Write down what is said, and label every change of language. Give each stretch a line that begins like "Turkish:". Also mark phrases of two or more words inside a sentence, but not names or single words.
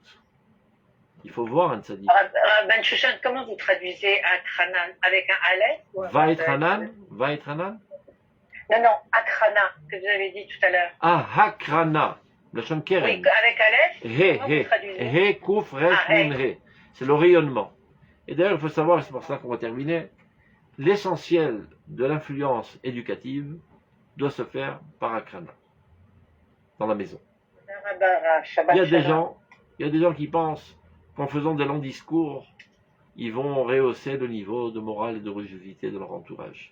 French: Il faut voir un tzaddik. Rabban Shushan, comment vous traduisez Akranan? Avec un Aleph ou un Vaetranan? Vaetranan? Non, Akrana, que vous avez dit tout à l'heure. Ah, Hakrana. La chaîne Oui, Keren. avec Aleph, He, comment vous traduisez? he, kouf, resh, Ah, he. nun, he. C'est le rayonnement. Et d'ailleurs, il faut savoir, c'est pour ça qu'on va terminer, l'essentiel de l'influence éducative doit se faire par Akrana, dans la maison. Shabbat Il y a des Shalom. gens qui pensent qu'en faisant des longs discours, ils vont rehausser le niveau de morale et de religiosité de leur entourage.